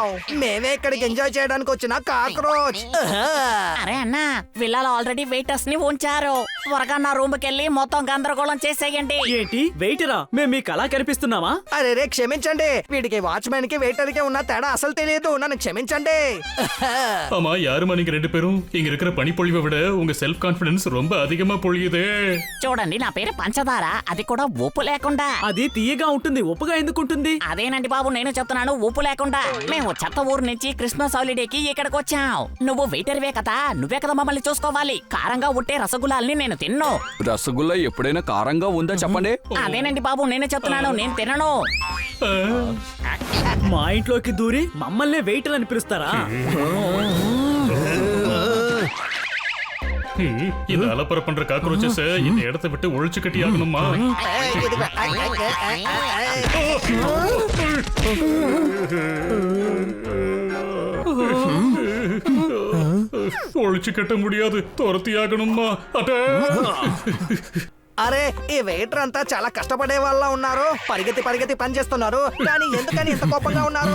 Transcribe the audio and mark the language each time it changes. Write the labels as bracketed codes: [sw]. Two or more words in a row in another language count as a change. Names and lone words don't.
[te] మేమే ఇక్కడికి ఎంజాయ్ చేయడానికి వచ్చిన కాక్రోచ్. అరే అన్నా, విల్లాలో ఆల్రెడీ వెయిటర్స్ ని ఉంచారు. త్వరగా నా రూమ్ కెళ్ళి మొత్తం గందరగోళం చేసేయండి. ఏంటి వెయిటరా? మేము మీకు అలా కనిపిస్తున్నామా? అరే రే, క్షమించండి. వీడికి వాచ్మెన్ కి వెయిటర్ కి ఉన్న తేడా అసలు తెలియదు. నన్ను క్షమించండి. [ta] ஆமா யாருமா நீங்க ரெண்டு பேரும் இங்க இருக்கிற பனிப்பொழிவை விட உங்க [en] self confidence [ta] ரொம்ப அதிகமா பொழியுது. [te] చూడండి, నా పేరు పంచదార, అది కూడా ఉప్పు లేకుండా. అది తీయగా ఉంటుంది, ఉప్పుగా ఎందుకు ఉంటుంది? అదేనండి బాబు, నేను చెప్తున్నాను, ఉప్పు లేకుండా. మేము చెత్త ఊరు నుంచి క్రిస్మస్ హాలిడేకి ఇక్కడికి వచ్చాం. నువ్వు వెయిటర్వే కదా, నువ్వే కదా మమ్మల్ని చూసుకోవాలి. కారంగా ఉంటే రసగుల్లాల్ని నేను తిన్ను. రసగుల్లా ఎప్పుడైనా కారంగా ఉందా చెప్పండి. అదేనండి బాబు, నేనే చెప్తున్నాను, నేను తినను. మా ఇంట్లోకి దూరి మమ్మల్నే వెయిటర్ అని పిలుస్తారా? [ta] இந்த அலப்பற பண்ற காக்ரோச்சஸ் இந்த இடத்தை விட்டு ஒழிச்சு கட்டி ஆகணுமா? ஒழிச்சு கட்ட முடியாது, துரத்தி ஆகணுமா? அட [te] అరే, ఈ వెయిటర్ అంతా చాలా కష్టపడే వాళ్ళ ఉన్నారు. పరిగెత్తి పరిగెత్తి పని చేస్తున్నారు. కానీ ఎందుకని ఇంత కోపంగా ఉన్నారు?